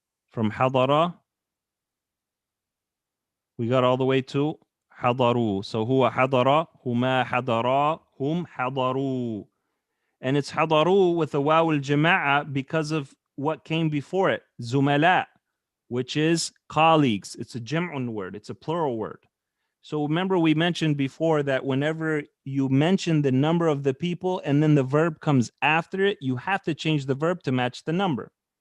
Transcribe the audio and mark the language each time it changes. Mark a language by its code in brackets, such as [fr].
[en] From حضر, we got all the way to حضروا. [ar] So هو حضر, هما حضرا, هم حضروا. [en] And it's حضروا with the [ar] واو الجماعة [en] because of what came before it. زملاء, which is colleagues. It's a jam'un word. It's a plural word. So remember we mentioned before that whenever you mention the number of the people and then the verb comes after it, you have to change the verb to match the number.